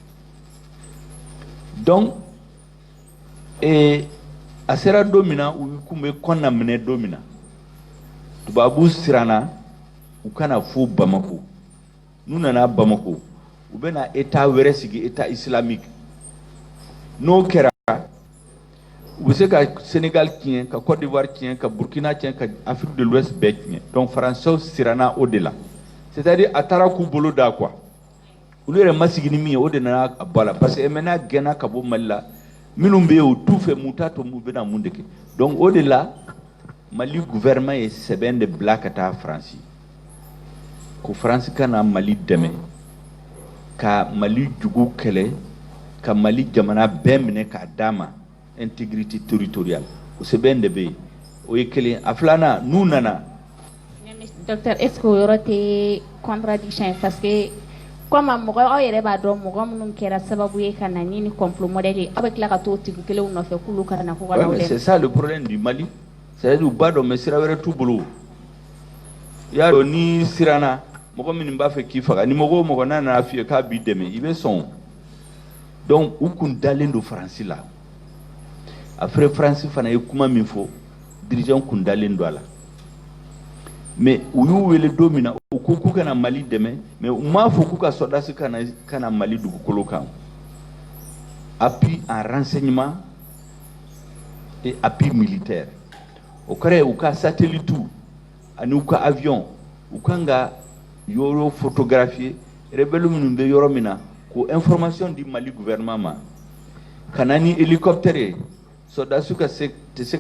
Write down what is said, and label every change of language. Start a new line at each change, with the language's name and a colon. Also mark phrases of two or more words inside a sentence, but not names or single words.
Bambara: donc a sera don min na u kun bɛ kɔn na minɛ don min na tubabu siranna u kana fo Bamako n'u nana Bamako u bɛna état wɛrɛ sigi
French: état islamique
Bambara: n'o kɛra u bɛ se ka Sénégal tiɲɛ ka Côte d'Ivoire tiɲɛ ka Burkina tiɲɛ ka Afrique de l'Ouest bɛɛ tiɲɛ
French: donc français
Bambara: siranna o de la c'est-à-dire a taara k'u bolo da quoi olu yɛrɛ ma sigi ni min ye o de nana a bɔ a la
French: parce que
Bambara: MNA gɛnna ka bɔ Mali la minnu bɛ yen o t'u fɛ mun t'a to mun bɛna mun de kɛ donc o de la Mali gouvernement ye sɛbɛn de bila ka taa France ko France kana Mali dɛmɛ ka Mali jugu kɛlɛ ka Mali jamana bɛɛ minɛ k'a d'a ma
French: intégrité territoriale
Bambara: o sɛbɛn de bɛ yen o ye kelen a filanan n'u nana. Docteur,
French: est-ce que y aurait des contradictions parce que comme
Bambara: mɔgɔ aw yɛrɛ b'a dɔn mɔgɔ minnu kɛra sababu ye ka na ni complot modèle ye aw bɛ tila ka t'o tigi kelenw nɔfɛ k'olu ka na ko ka n'aw dɛmɛ.
French: C'est ça le problème du Mali.
Bambara: C'est-à-dire u b'a dɔn mais sira wɛrɛ t'u bolo i y'a dɔn ni siranna mɔgɔ minnu b'a fɛ k'i faga ni mɔgɔ o mɔgɔ n'a nana f'i ye k'a b'i dɛmɛ i bɛ sɔn donc u kun dalen don Faransi la après Faransi fana ye kuma min fɔ dirigeant kun dalen don a la mais u y'u wele don min na u ko k'u kana Mali dɛmɛ mais u m'a fɔ k'u ka soldats kana Mali dugukolo kan
French: appui en renseignement et appui militaire
Bambara: o kɔrɔ ye u ka satellite ani u ka avion u kan ka yɔrɔ
French: photographier rebelle
Bambara: minnu bɛ yɔrɔ min na ko information di Mali gouvernement ma ka na ni hélicoptère ye soldats tɛ se ka